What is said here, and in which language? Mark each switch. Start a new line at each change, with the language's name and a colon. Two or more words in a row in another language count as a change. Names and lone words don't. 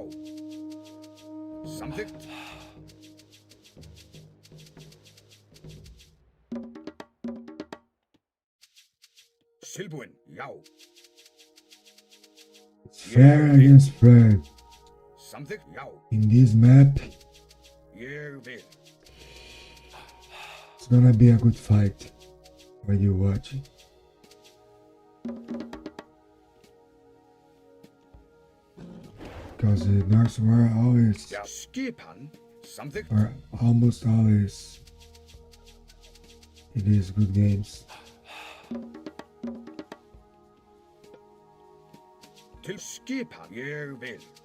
Icelandic: Samþykkt. Tilbúin, já.
English: Frere against Frere.
Icelandic: Samþykkt, já.
English: In this map,
Icelandic: Ég vil.
English: it's gonna be a good fight when you're watching. Because the Norse were always,
Icelandic: Já, skipan. Samþykkt.
English: or almost always, it is good games.
Icelandic: Til skipan, ég vil.